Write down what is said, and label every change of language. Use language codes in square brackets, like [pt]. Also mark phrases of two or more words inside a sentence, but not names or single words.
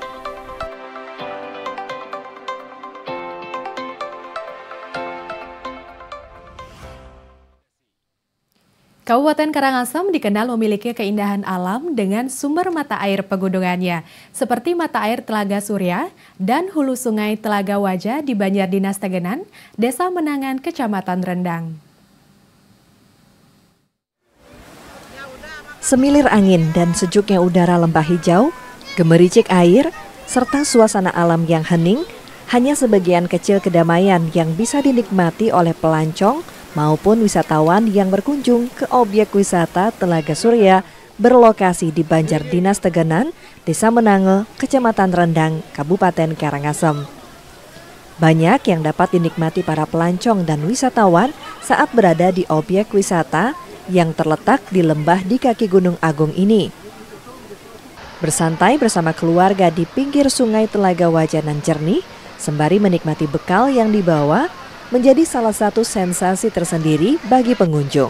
[id] Kabupaten Karangasem dikenal memiliki keindahan alam dengan sumber mata air pegunungannya, seperti mata air Telaga Surya dan hulu sungai Telaga Wajah di Banjar Dinas Tegenan, Desa Menangan, Kecamatan Rendang. Semilir angin dan sejuknya udara lembah hijau, gemericik air, serta suasana alam yang hening, hanya sebagian kecil kedamaian yang bisa dinikmati oleh pelancong maupun wisatawan yang berkunjung ke objek wisata Telaga Surya berlokasi di Banjar Dinas Tegenan, Desa Menange, Kecamatan Rendang, Kabupaten Karangasem. Banyak yang dapat dinikmati para pelancong dan wisatawan saat berada di objek wisata yang terletak di lembah di kaki Gunung Agung ini. Bersantai bersama keluarga di pinggir sungai Telaga Wajah nan jernih, sembari menikmati bekal yang dibawa, menjadi salah satu sensasi tersendiri bagi pengunjung.